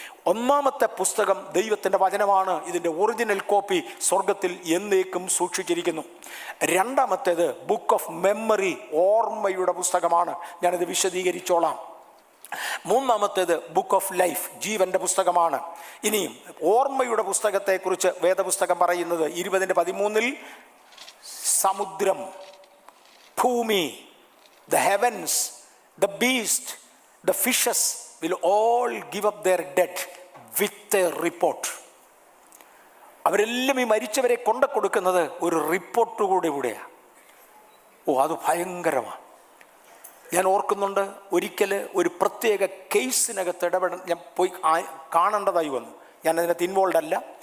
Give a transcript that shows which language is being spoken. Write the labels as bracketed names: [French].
[Malayalam] 1ാമത്തെ പുസ്തകം ദൈവത്തിൻ്റെ വചനമാണ്. ഇതിൻ്റെ ഒറിജിനൽ കോപ്പി സ്വർഗത്തിൽ എന്നേക്കും സൂക്ഷിച്ചിരിക്കുന്നു. 2ാമത്തേത് ബുക്ക് ഓഫ് മെമ്മറി, ഓർമ്മയുടെ പുസ്തകമാണ്. ഞാനത് വിശദീകരിച്ചോളാം. 3ാമത്തേത് ബുക്ക് ഓഫ് ലൈഫ്, ജീവന്റെ പുസ്തകമാണ്. ഇനിയും ഓർമ്മയുടെ പുസ്തകത്തെക്കുറിച്ച് വേദപുസ്തകം പറയുന്നത് 20:13 സമുദ്രം, ഭൂമി, [English] the heavens, the beast, the fishes will all give up their dead with a report. [Malayalam] അവരെല്ലാം ഈ മരിച്ചവരെ കൊണ്ട കൊടുക്കുന്നത് ഒരു റിപ്പോർട്ട് കൂടെയാണ്. അത് ഭയങ്കരമാണ്. ഞാൻ ഓർക്കുന്നുണ്ട്, ഒരിക്കൽ ഒരു പ്രത്യേക കേസിനകത്ത് ഇടപെടാൻ ഞാൻ പോയി കാണേണ്ടതായി വന്നു. ഞാനതിനകത്ത് ഇൻവോൾവ് അല്ല.